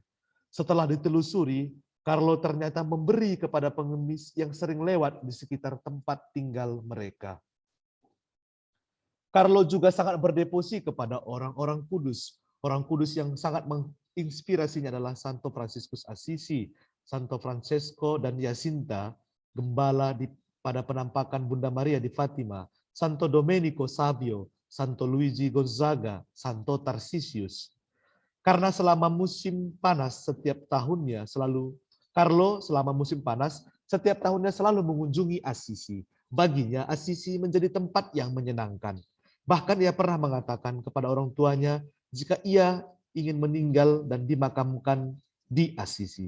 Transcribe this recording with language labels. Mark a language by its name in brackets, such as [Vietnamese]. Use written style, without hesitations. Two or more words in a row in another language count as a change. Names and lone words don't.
[Indonesian] Setelah ditelusuri, Carlo ternyata memberi kepada pengemis yang sering lewat di sekitar tempat tinggal mereka. Carlo juga sangat berdevosi kepada orang-orang kudus. Orang kudus yang sangat menginspirasinya adalah Santo Fransiskus Assisi, Santo Francesco dan Jacinta, gembala pada penampakan Bunda Maria di Fatima, Santo Domenico Savio, Santo Luigi Gonzaga, Santo Tarsisius. Karena selama musim panas setiap tahunnya Carlo selama musim panas setiap tahunnya selalu mengunjungi Assisi. Baginya Assisi menjadi tempat yang menyenangkan. Bahkan ia pernah mengatakan kepada orang tuanya jika ia ingin meninggal dan dimakamkan di Assisi.